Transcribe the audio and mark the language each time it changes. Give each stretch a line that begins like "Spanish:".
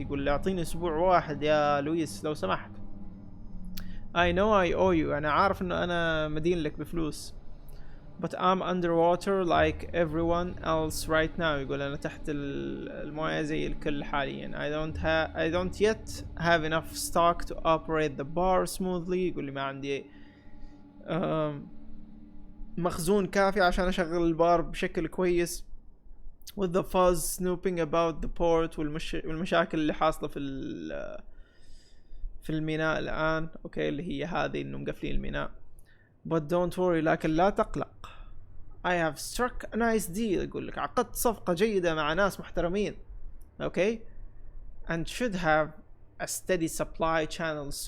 Arabic: يقول لي اعطيني اسبوع واحد يا لويس لو سمحت.
English: I know I owe you.
Arabic: أنا عارف إنه أنا مدين لك بفلوس.
English: But I'm underwater like everyone else right now.
Arabic: يقول أنا تحت الموية زي الكل حاليا.
English: I don't yet have enough stock to operate the bar smoothly.
Arabic: يقول لي ما عندي مخزون كافي عشان أشغل البار بشكل كويس.
English: With the fuzz snooping about the port
Arabic: والمشاكل اللي حاصلة في الميناء الآن. أوكي اللي هي هذه إنه مقفلين الميناء.
English: But don't worry.
Arabic: لكن لا تقلق.
English: I have struck a nice deal.
Arabic: يقول لك عقدت صفقة جيدة مع ناس محترمين. أوكي.
English: And should have a steady supply channel soon.